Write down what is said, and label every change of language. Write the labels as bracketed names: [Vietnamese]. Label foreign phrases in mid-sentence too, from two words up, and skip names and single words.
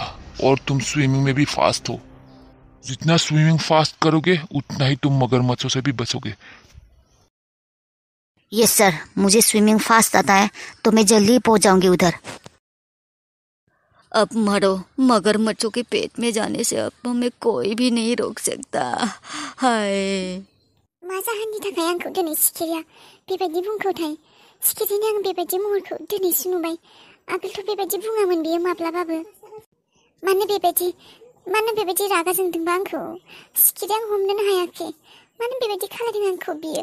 [Hindi] और तुम स्विमिंग में भी फास्ट हो। जितना स्विमिंग फास्ट करोगे उतना ही तुम मगरमच्छों से भी बचोगे। यस सर, मुझे स्विमिंग फास्ट आता है, तो मैं जल्दी पहुंच जाऊंगी उधर। अब मरो, मगरमच्छों के पेट में जाने से अब हमें कोई भी नहीं रोक सकता। हाय [Bodo] माझा हानि थाखाय आंखौ दिनै सिखिरिया बेबायदि बुंखौथाय। सिखिरिनि आं बेबायदि महरखौ दिनैसो नुबाय। आगोलथ' बेबायदि बुङामोन बियो माब्लाबाबो। मानो बेबायदि रागा जोंदोंबा आंखौ? सिखिरिया आं हमनोनो हायाखै। मानो बेबायदि खालामदों आंखौ बियो?